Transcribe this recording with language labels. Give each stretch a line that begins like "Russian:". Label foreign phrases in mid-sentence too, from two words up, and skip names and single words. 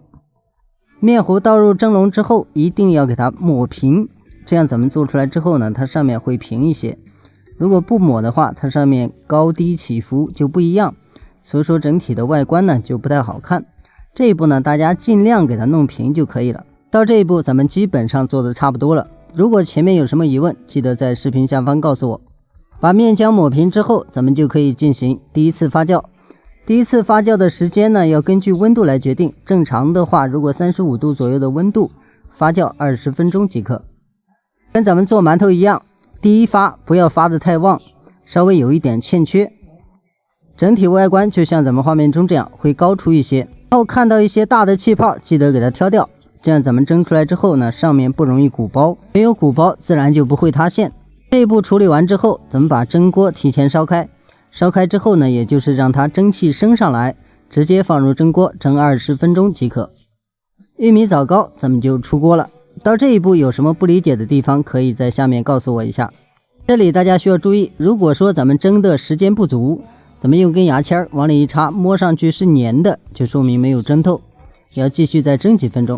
Chinese: 面糊倒入蒸籠之後，一定要給它抹平，這樣咱們做出來之後呢，它上面會平一些。如果不抹的話，它上面高低起伏就不一樣，所以說整體的外觀呢就不太好看。這一步呢，大家盡量給它弄平就可以了。到這一步，咱們基本上做的差不多了。如果前面有什麼疑問，記得在視頻下方告訴我。把面漿抹平之後，咱們就可以進行第一次發酵。第一次發酵的時間呢，要根據溫度來決定。正常的話，如果35度左右的溫度，發酵20分鐘即可。跟咱們做饅頭一樣，第一發不要发得太旺，稍微有一點欠缺。整體外觀就像咱們畫面中這樣，會高出一些。然後看到一些大的氣泡，記得給它挑掉，這樣咱們蒸出來之後呢，上面不容易鼓包，沒有鼓包自然就不會塌陷。這一步處理完之後，咱們把蒸鍋提前燒開。燒開之後呢，也就是讓它蒸汽升上來，直接放入蒸鍋蒸20分鐘即可。玉米枣糕咱們就出鍋了。到這一步有什麼不理解的地方，可以在下面告訴我一下。這裡大家需要注意，如果說咱们蒸的時間不足，咱們用根牙籤往裡一插，摸上去是粘的，就說明沒有蒸透，要繼續再蒸幾分鐘。